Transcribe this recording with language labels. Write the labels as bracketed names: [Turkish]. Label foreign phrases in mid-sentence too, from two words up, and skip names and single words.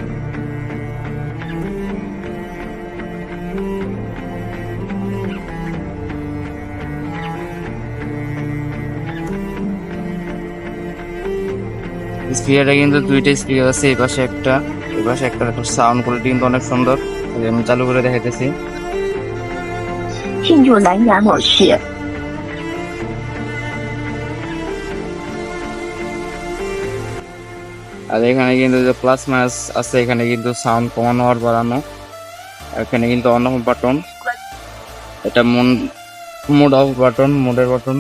[Bangla] স্পিকারটা কিন্তু দুইটা স্পিকার আছে, এই পাশে একটা, এই পাশে একটা। দেখো [English] sound quality [Bangla] কিন্তু অনেক সুন্দর। এই আমি চালু করে দেখাইতেছি। [Chinese] 进入蓝牙模式。 আর এখানে কিন্তু যে [English] plus minus [Chinese] আছে, এখানে কিন্তু সাউন্ড কমানো আর বাড়ানো। আর এখানে কিন্তু [English] on off button, [Chinese] এটা [English] mode off button, [Chinese] মোডের বাটন।